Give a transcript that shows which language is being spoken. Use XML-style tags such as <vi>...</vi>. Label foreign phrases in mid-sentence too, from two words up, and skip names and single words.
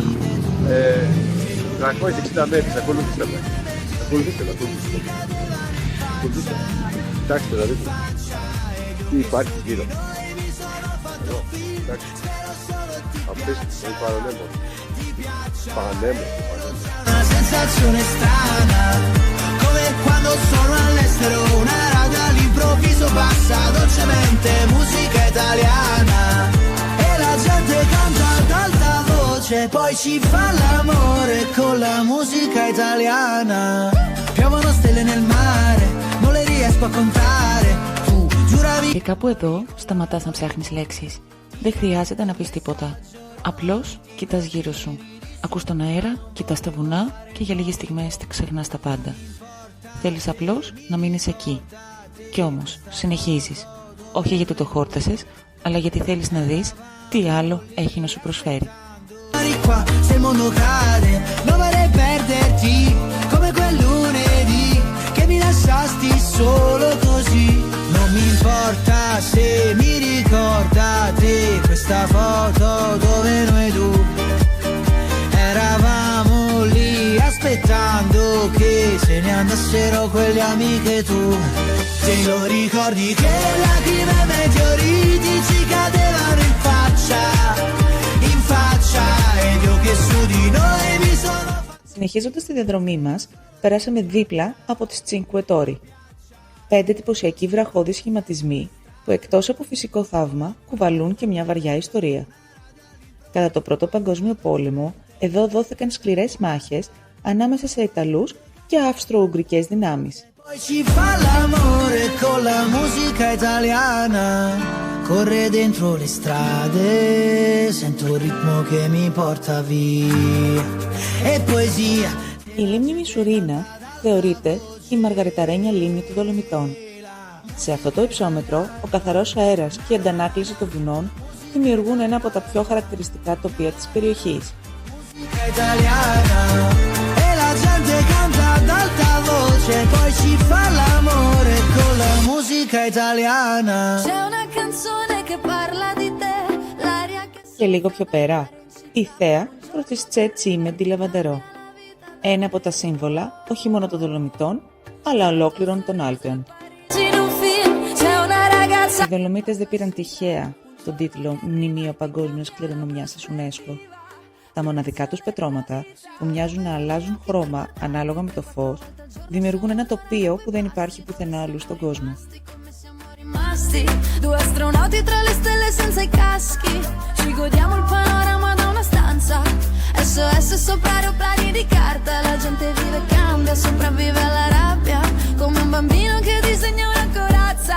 <el>360 μέτρα, ακολουθήστε με. Κοιτάξτε δηλαδή τι υπάρχει γύρω. Εντάξει. Απίστευτο, είναι πανέμορφο.</el> <it>Una sensazione strana, come quando sono all'estero, una radio all'improvviso passa dolcemente musica italiana e la gente canta ad alta voce, poi ci fa l'amore con la musica italiana. Piovono stelle nel mare, non le riesco a contare. Tu giuravi.</it> <el>Και κάπου εδώ σταματάς να ψάχνεις λέξεις. Δεν χρειάζεται να πεις τίποτα. Απλώς κοιτάς γύρω σου. Ακούς τον αέρα, κοιτάς τα βουνά και για λίγες στιγμές ξεχνάς τα πάντα. Θέλεις απλώς να μείνεις εκεί. Κι όμως συνεχίζεις. Όχι γιατί το χόρτασες, αλλά γιατί θέλεις να δεις τι άλλο έχει να σου προσφέρει.</el> <it>Non mi importa se mi ricordate questa foto dove noi due eravamo lì aspettando che se ne andassero quelle amiche tue. Te lo ricordi che lacrime e meteoriti ci cadevano in faccia ed io che su di noi mi sono.</it> <el>Συνεχίζοντας τη διαδρομή μας, περάσαμε δίπλα από τις Cinque Torri. 5 εντυπωσιακοί βραχώδεις σχηματισμοί που εκτός από φυσικό θαύμα κουβαλούν και μια βαριά ιστορία. Κατά το Πρώτο Παγκόσμιο Πόλεμο, εδώ δόθηκαν σκληρές μάχες ανάμεσα σε Ιταλούς και Αυστρο-Ουγγρικές δυνάμεις.</el> <it>Corre dentro le strade, sento il ritmo che mi porta via. E poesia.</it> <el>Η λίμνη Μισουρίνα θεωρείται η μαργαριταρένια λίμνη των Δολομητών. Σε αυτό το υψόμετρο, ο καθαρός αέρας και η αντανάκληση των βουνών δημιουργούν ένα από τα πιο χαρακτηριστικά τοπία της περιοχής.</el> <it>pace, poi si fa l'amore con la musica italiana. C'è una canzone che parla di te, l'aria che...</it> <el>Και λίγο πιο πέρα, η θέα προς Τσέτσι με τη Λαβαντερό. Ένα από τα σύμβολα όχι μόνο των Δολομητών, αλλά ολόκληρων των Άλπαιων. Οι Δολομίτες δεν πήραν τυχαία τον τίτλο Μνημείο Παγκόσμιας Κληρονομιάς της UNESCO. Τα μοναδικά τους πετρώματα, που μοιάζουν να αλλάζουν χρώμα ανάλογα με το φως, δημιουργούν ένα τοπίο που δεν υπάρχει πουθενά αλλού στον κόσμο.</el> <it>Due astronauti tra le stelle senza i caschi. Ci godiamo il panorama da una stanza. SOS sopra aeroplani di carta. La gente vive e cambia, sopravvive alla rabbia. Come un bambino che disegna una corazza.</it>